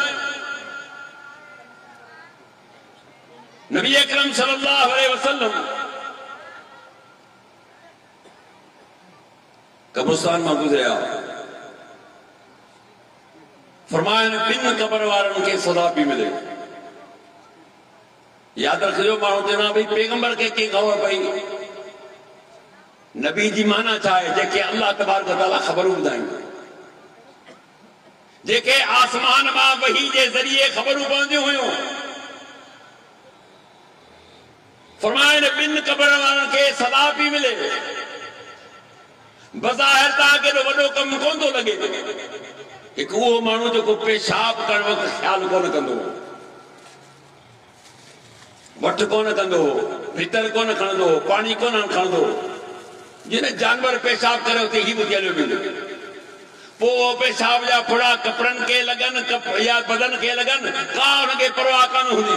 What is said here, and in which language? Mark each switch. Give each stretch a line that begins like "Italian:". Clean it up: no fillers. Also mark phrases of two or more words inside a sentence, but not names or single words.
Sindhi: नबी अकरम
Arabic: صلى الله عليه وسلم
Sindhi: कब्रिस्तान मां गुज़रिया फरमाया बिन कबर वारन के सदा भी मिले। याद रखियो माण्हू चवंदा भई पैगंबर के खबर पई नबी जी माना छा आहे जेके अल्लाह
Arabic: تبارك تعالى
Sindhi: ख़बरूं ॿुधाईंदा जेके आसमान मां वही जे ज़रिए ख़बरूं पवंदियूं हुयूं। फरमाया बिन कबर वारन के सदा भी मिले। बज़ाहिर तव्हांखे वॾो कमु कोन थो लॻे हिकु उहो माण्हू जेको पेशाब करण वक़्तु ख़्यालु कोन कंदो वठु कोन कंदो भितर कोन खणंदो पाणी कोन खणंदो जिन जानवर पेशाब करे उते ही ॿुधी हलियो वेंदो पोइ पेशाब जा फुड़ा कपिड़नि खे लॻनि या बदन खे लॻनि का हुनखे परवाह कोन हूंदी।